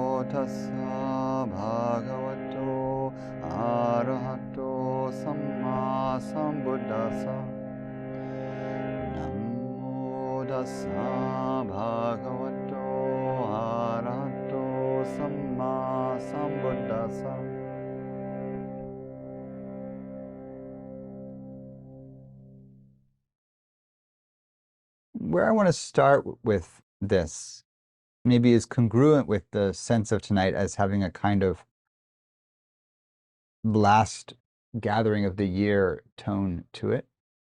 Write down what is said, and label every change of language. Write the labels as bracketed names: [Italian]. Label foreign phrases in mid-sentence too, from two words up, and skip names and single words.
[Pali] tassa bhagavato arahato samma sambuddhassa. Namo tassa bhagavato arahato samma sambuddhassa. [English] Where I want to start with this maybe is congruent with the sense of tonight as having a kind of last gathering of the year tone to it.